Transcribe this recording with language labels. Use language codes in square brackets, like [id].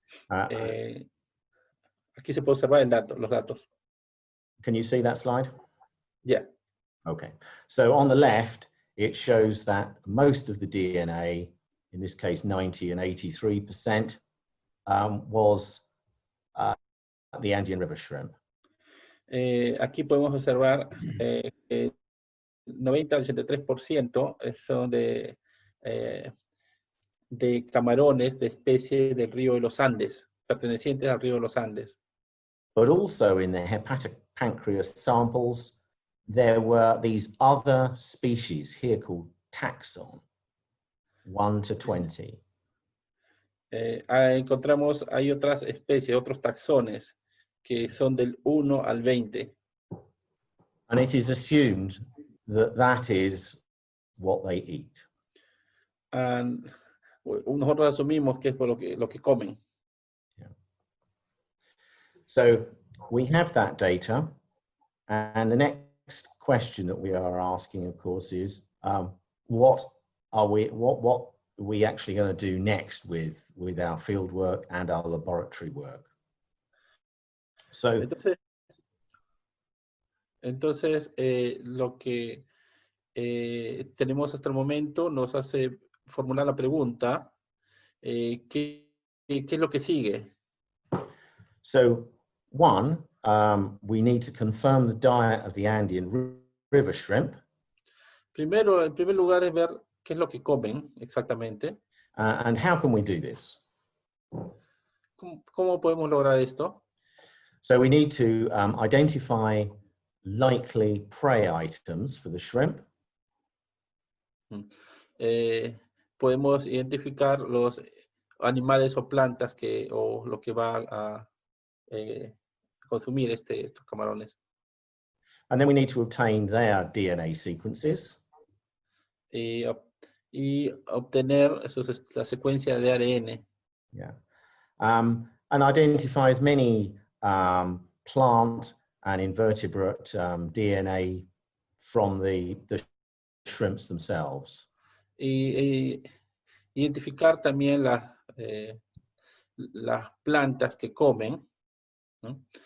[es] Aquí se puede observar los datos. [en] Can you see that slide? Yeah. Okay. So on the left, it shows that most of the DNA, in this case 90 and 83%, was the Andean river shrimp. [es] Aquí podemos observar 90 al 83% son de camarones de especie del río de los Andes, pertenecientes al río de los Andes. [en] But also in the hepatic pancreas samples, there were these other species here called taxon, 1 to 20. [es] Encontramos, hay otras especies, otros taxones, que son del 1 al 20. [en] And it is assumed that that is what they eat. And [es] nosotros asumimos que es por lo que comen. [en] Yeah. So we have that data, and the next question that we are asking, of course, is what are we actually going to do next with our field work and our laboratory work? So [es] entonces lo que tenemos hasta el momento nos hace formular la pregunta, ¿qué es lo que sigue? [en] So one, we need to confirm the diet of the Andean river shrimp. [es] Primero, en primer lugar, es ver qué es lo que comen exactamente. [en] And how can we do this? [es] ¿Cómo podemos lograr esto? [en] So we need to identify likely prey items for the shrimp. [es] Podemos identificar los animales o plantas o lo que va a consumir estos camarones. [en] And then we need to obtain their DNA sequences. [es] Y obtener la secuencia de ARN. [en] Yeah. And identify as many plant and invertebrate DNA from the shrimps themselves. [es] Y identificar también las plantas que comen, ¿no?